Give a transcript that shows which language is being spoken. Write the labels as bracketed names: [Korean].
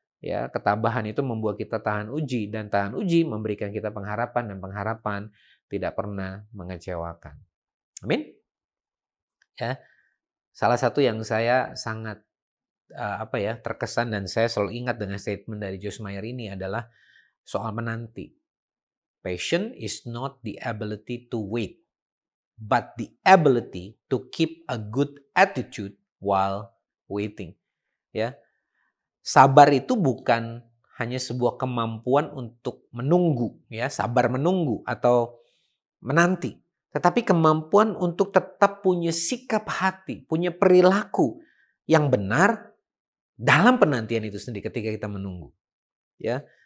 [Indonesian] Ya, ketabahan itu membuat kita tahan uji dan tahan uji memberikan kita pengharapan dan pengharapan tidak pernah mengecewakan. Amin. Ya. Salah satu yang saya sangat terkesan dan saya selalu ingat dengan statement dari Joyce Meyer ini adalah soal menanti. [English] Patience is not the ability to wait, but the ability to keep a good attitude while waiting. [Indonesian] Ya, sabar itu bukan hanya sebuah kemampuan untuk menunggu, ya, sabar menunggu atau menanti, tetapi kemampuan untuk tetap punya sikap hati, punya perilaku yang benar dalam penantian itu sendiri ketika kita menunggu. Ya.